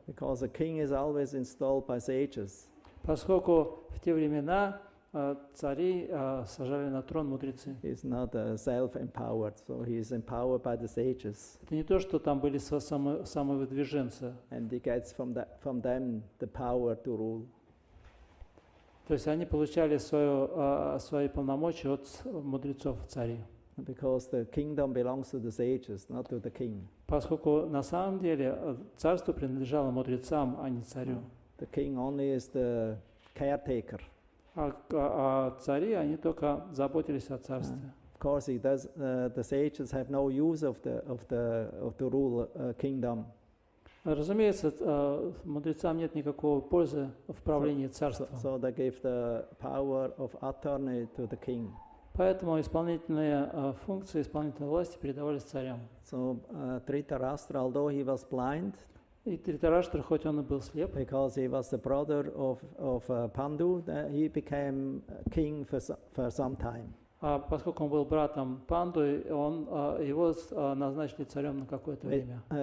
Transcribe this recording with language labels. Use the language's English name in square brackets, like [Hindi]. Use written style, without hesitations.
[English] Because a king is always installed by sages. [Russian] Поскольку в те времена царей сажали на трон мудрецы. [English] He's not self-empowered, so he is empowered by the sages. [Russian] Это не то, что там были самовыдвиженцы. [English] And he gets from them the power to rule. [Russian] То есть они получали свои полномочия от мудрецов царей. [English] Because the kingdom belongs to the sages, not to the king. [Russian] Поскольку на самом деле царство принадлежало мудрецам, а не царю. [English] The king only is the caretaker. [Russian] А цари, они только заботились о царстве. [English] Of course, the sages have no use of the rule kingdom. [Russian] Разумеется, мудрецам нет никакой пользы в правлении царством. [English] So they give the power of attorney to the king. [Russian] Поэтому исполнительные функции, исполнительной власти передавались царям. [English] So Dhritarashtra, although he was blind, [Russian] И Dhritarashtra, хоть он и был слеп, [English] because he was the brother of Pandu, he became king for some time. [Russian] а поскольку он был братом Панду, его назначили царем на какое-то время.